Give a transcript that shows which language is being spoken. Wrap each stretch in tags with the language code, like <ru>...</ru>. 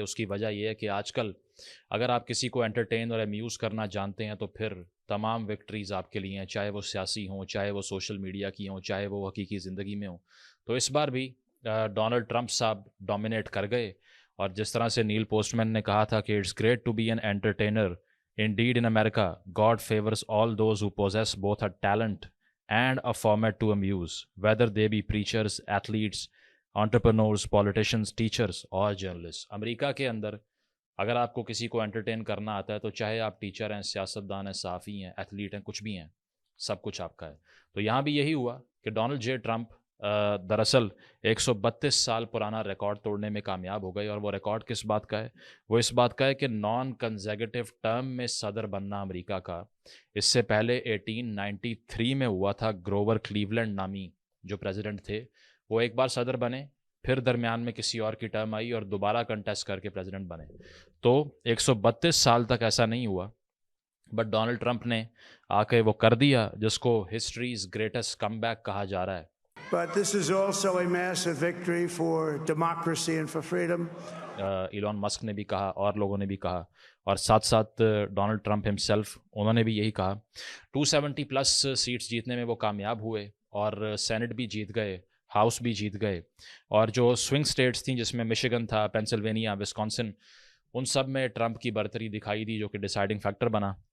<ur>اس کی وجہ یہ ہے کہ آج کل اگر آپ کسی کو انٹرٹین اور امیوز کرنا جانتے ہیں تو پھر تمام وکٹریز آپ کے لیے ہیں, چاہے وہ سیاسی ہوں, چاہے وہ سوشل میڈیا کی ہوں, چاہے وہ حقیقی زندگی میں ہوں. تو اس بار بھی ڈونلڈ ٹرمپ صاحب ڈومینیٹ کر گئے. اور جس طرح سے نیل پوسٹ مین نے کہا تھا کہ</ur> <en>It's great to be an entertainer. Indeed, in America, God favors all those who possess both a talent and a format to amuse, whether they be preachers, athletes, entrepreneurs, politicians, teachers or journalists.</en> <ur>امریکہ کے اندر اگر آپ کو کسی کو entertain کرنا آتا ہے تو چاہے آپ ٹیچر ہیں, سیاستدان ہیں, صحافی ہیں, ایتھلیٹ ہیں, کچھ بھی ہیں, سب کچھ آپ کا ہے. تو یہاں بھی یہی ہوا کہ ڈونلڈ جے ٹرمپ دراصل 132 سال پرانا ریکارڈ توڑنے میں کامیاب ہو گئے. اور وہ ریکارڈ کس بات کا ہے؟ وہ اس بات کا ہے کہ نان کنزیکٹو ٹرم میں صدر بننا امریکہ کا. اس سے پہلے 1893 میں ہوا تھا. گروور کلیولینڈ نامی جو پریزیڈنٹ تھے وہ ایک بار صدر بنے, پھر درمیان میں کسی اور کی ٹرم آئی اور دوبارہ کنٹیسٹ کر کے پریزیڈنٹ بنے. تو 132 سال تک ایسا نہیں ہوا, بٹ ڈونلڈ ٹرمپ نے آ کے وہ کر دیا جس کو</ur> <en>history's greatest come</en> <ur>کہا جا رہا ہے.</ur> <en>But this is also a massive victory for democracy and for freedom.</en> <ur>Elon Musk نے بھی کہا اور لوگوں نے بھی کہا, اور ساتھ ساتھ ڈونلڈ ٹرمپ ہمسیلف انہوں نے بھی یہی کہا. 270 پلس سیٹس جیتنے میں وہ کامیاب ہوئے اور سینٹ بھی جیت گئے, ہاؤس بھی جیت گئے. اور جو سوئنگ سٹیٹس تھیں جس میں مشیگن تھا, پینسلوینیا, وسکانسن, ان سب میں ٹرمپ کی برتری دکھائی دی جو کہ ڈیسائیڈنگ فیکٹر بنا.</ur>